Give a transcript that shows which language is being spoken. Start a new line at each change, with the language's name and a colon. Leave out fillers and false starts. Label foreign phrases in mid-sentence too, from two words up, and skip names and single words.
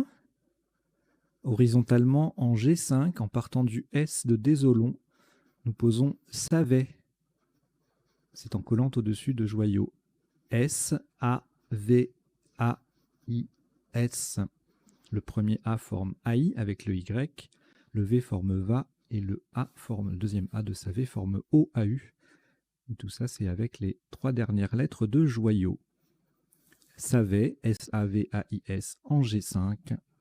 French: Horizontalement en G5, en partant du S de Désolon, nous posons Savet. C'est en collant au-dessus de Joyau. S-A-V-A-I-S. Le premier A forme AI avec le Y, le V forme VA et le A forme, le deuxième A de Savet forme OAU. Et tout ça, c'est avec les 3 dernières lettres de Joyau. Savet, S-A-V-A-I-S en G5.